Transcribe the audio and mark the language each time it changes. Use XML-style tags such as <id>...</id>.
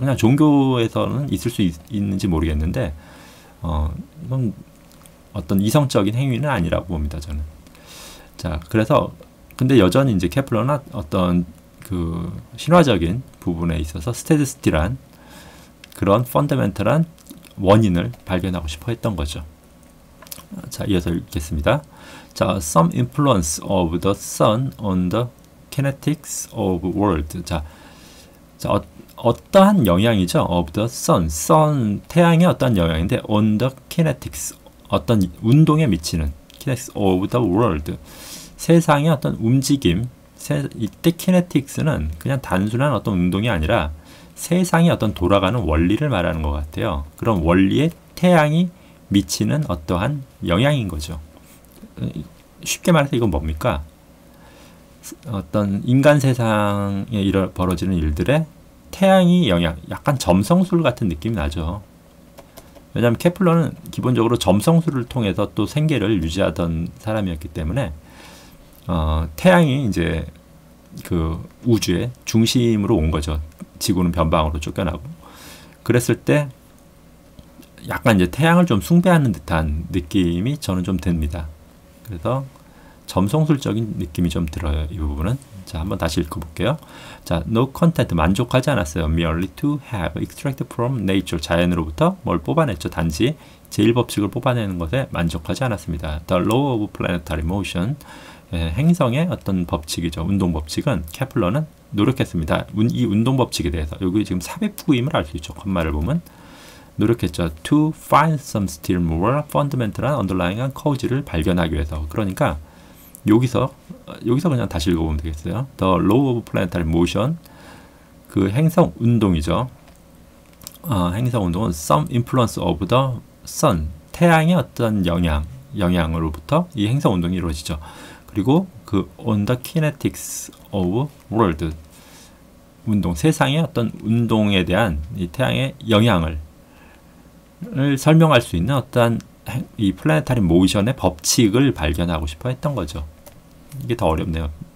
<ko>그냥 종교에서는 있을 수 있는지 모르겠는데 이건 어떤 이성적인 행위는 아니라고 봅니다, 저는. 자, 그래서 근데 여전히 이제 케플러는 어떤 그 신화적인 부분에 있어서 스테디스티란 그런 펀더멘털한 원인을 발견하고 싶어 했던 거죠. 자, 이어서 읽겠습니다.</ko> <en>자, some influence of the sun on the kinetics of world.</en> <ko>자, 어떠한 영향이죠?</ko> <en>of the sun,</en> <ko>태양의 어떤 영향인데</ko> <en>on the kinetics,</en> <ko>어떤 운동에 미치는</ko> <en>kinetics of the world,</en> <ko>세상의 어떤 움직임. 이때 kinetics는 그냥 단순한 어떤 운동이 아니라 세상이 어떤 돌아가는 원리를 말하는 것 같아요. 그런 원리에 태양이 미치는 어떠한 영향인 거죠. 쉽게 말해서 이건 뭡니까? 어떤 인간 세상에 벌어지는 일들에 태양이 영향, 약간 점성술 같은 느낌이 나죠. 왜냐하면 케플러는 기본적으로 점성술을 통해서 또 생계를 유지하던 사람이었기 때문에 태양이 이제 그 우주의 중심으로 온 거죠. 지구는 변방으로 쫓겨나고. 그랬을 때 약간 이제 태양을 좀 숭배하는 듯한 느낌이 저는 좀 듭니다. 그래서 점성술적인 느낌이 좀 들어요, 이 부분은. 자, 한번 다시 읽어볼게요. 자,</ko> <en>no content,</en> <ko>만족하지 않았어요.</ko> <en>merely to have extracted from nature,</en> <ko>자연으로부터 뭘 뽑아냈죠. 단지 제1법칙을 뽑아내는 것에 만족하지 않았습니다.</ko> <en>the law of planetary motion,</en> <ko>행성의 어떤 법칙이죠. 운동 법칙은 케플러는 노력했습니다. 이 운동 법칙에 대해서 여기 지금 삽입구임을 알 수 있죠. 컴마를 보면 노력했죠.</ko> <en>to find some still more fundamental한 underlying cause를</en> <ko>발견하기 위해서. 그러니까 여기서 그냥 다시 읽어보면 되겠어요.</ko> <en>The law of planetary motion,</en> <ko>그 행성 운동이죠. 행성 운동은</ko> <en>some influence of the sun,</en> <ko>태양의 어떤 영향으로부터 이 행성 운동이 이루어지죠. 그리고 그</ko> <en>on the kinetics of world,</en> <ko>운동, 세상의 어떤 운동에 대한 이 태양의 영향을 설명할 수 있는 어떤 이 플래네타리 모션의 법칙을 발견하고 싶어 했던 거죠. 이게 더 어렵네요.</ko>